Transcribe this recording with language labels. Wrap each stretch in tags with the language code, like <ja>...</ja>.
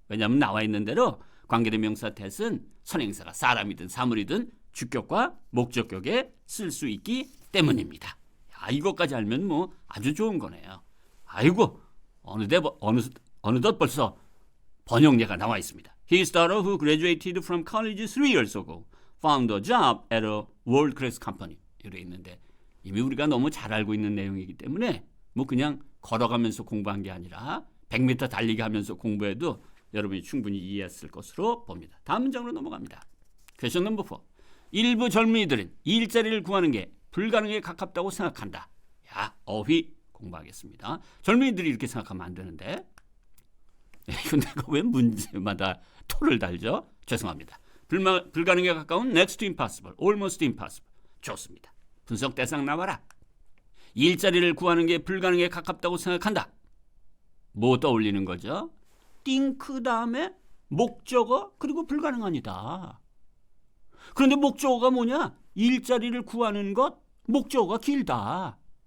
<ko>왜냐하면 나와 있는 대로 관계대명사 that은 선행사가 사람이든 사물이든 주격과 목적격에 쓸 수 있기 때문입니다. 이것까지 알면 아주 좋은 거네요. 아이고, 어느덧 벌써 번역례가 나와 있습니다.</ko> <en>His daughter who graduated from college 3 years ago found a job at a world-class company.</en> <ko>이렇게 있는데 이미 우리가 너무 잘 알고 있는 내용이기 때문에 그냥 걸어가면서 공부한 게 아니라 100m 달리기 하면서 공부해도 여러분이 충분히 이해했을 것으로 봅니다. 다음 문장으로 넘어갑니다.</ko> <en>Question number 4.</en> <ko>일부 젊은이들은 일자리를 구하는 게 불가능에 가깝다고 생각한다. 어휘 공부하겠습니다. 젊은이들이 이렇게 생각하면 안 되는데 이거 내가 왜 문제마다 토를 달죠? 죄송합니다. 불가능에 가까운</ko> <en>next to impossible, almost impossible.</en> <ko>좋습니다. 분석 대상 나와라. 일자리를 구하는 게 불가능에 가깝다고 생각한다. 뭐 떠올리는 거죠? think 다음에 목적어 그리고 불가능하니다. 그런데 목적어가 뭐냐? 일자리를 구하는 것 목적어가 길다.</ko>